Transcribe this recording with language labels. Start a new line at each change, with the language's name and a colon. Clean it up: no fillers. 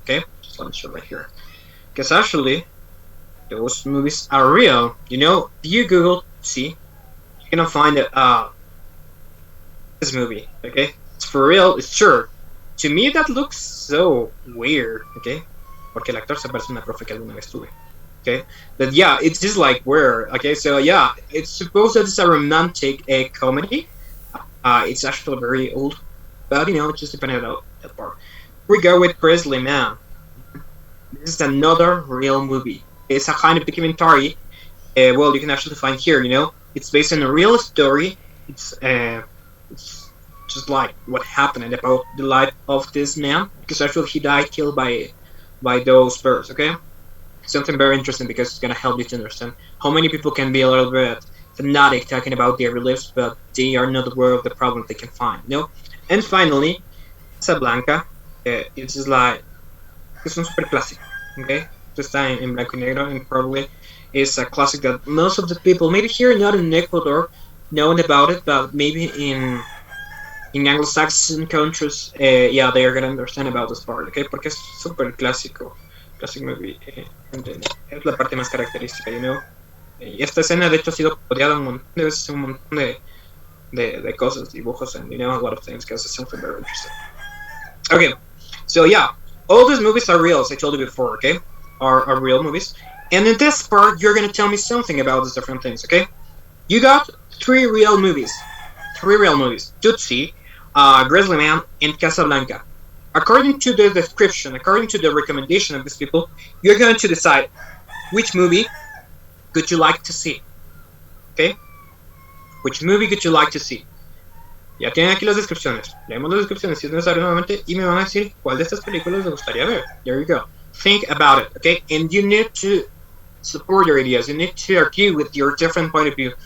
English: Okay, just let me show right here, because actually, those movies are real. You know, if you Google, see, you're gonna find this movie. Okay, it's for real. It's sure. To me, that looks so weird.
Spanish: Okay, porque el actor se parece a una profe que alguna vez tuve.
English: Okay, but yeah, it's just like weird. Okay, so yeah, it's supposed that it's a romantic comedy. It's actually very old, but you know, just depending on that part. We go with Grizzly Man. This is another real movie. It's a kind of documentary. Well, you can actually find here. You know, it's based on a real story. It's just like what happened about the life of this man, because actually he died killed by those birds. Okay. Something very interesting because it's gonna help you to understand how many people can be a little bit fanatic talking about their lives, but they are not aware of the problem they can find. You know? And finally, Casablanca. It's just like it's un super clásico. Okay, just in blanco y negro, and probably is a classic that most of the people, maybe here not in Ecuador, know about it, but maybe in Anglo-Saxon countries, yeah, they are gonna understand about this part.
Spanish: Okay, porque es super clásico. Classic movie, es la parte más característica, you know. Y esta escena de hecho ha sido copiada un montón de veces, un montón de cosas, dibujos, and you know, a lot of things, because it's something very interesting.
English: Okay, so yeah, all these movies are real, as I told you before, okay? Are real movies. And in this part, you're gonna tell me something about these different things, okay? You got 3 real movies. 3 real movies: Tootsie, Grizzly Man, and Casablanca. According to the description, according to the recommendation of these people, you're going to decide which movie would you like to see. Okay? Which movie would you like to see?
Spanish: Ya tienen aquí las descripciones. Leemos las descripciones si es necesario nuevamente y me van a decir cuál de estas películas les gustaría ver.
English: There you go. Think about it, okay? And you need to support your ideas. You need to argue with your different point of view.